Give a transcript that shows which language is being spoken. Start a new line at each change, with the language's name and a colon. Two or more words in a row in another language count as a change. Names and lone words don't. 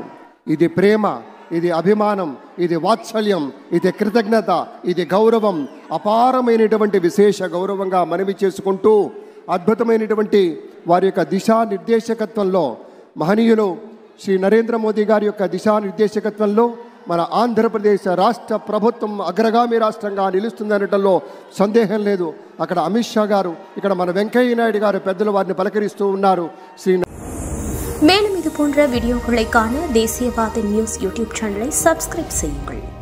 Telugu: ఇది ప్రేమ, ఇది అభిమానం, ఇది వాత్సల్యం, ఇది కృతజ్ఞత, ఇది గౌరవం, అపారమైనటువంటి విశేష గౌరవంగా మనవి చేసుకుంటూ అద్భుతమైనటువంటి వారి యొక్క దిశానిర్దేశకత్వంలో మహనీయులు శ్రీ నరేంద్ర మోదీ గారి యొక్క దిశానిర్దేశకత్వంలో మన ఆంధ్రప్రదేశ్ రాష్ట్ర ప్రభుత్వం అగ్రగామి రాష్ట్రంగా నిలుస్తుందనటంలో సందేహం లేదు. అక్కడ అమిత్ షా గారు, ఇక్కడ మన వెంకయ్య నాయుడు గారు పెద్దలు వారిని పలకరిస్తూ ఉన్నారు.
Tamil: மேலும் இது போன்ற வீடியோக்களை காண தேசியவாத நியூஸ் யூடியூப் சேனலை சப்ஸ்கிரைப் செய்யுங்கள்.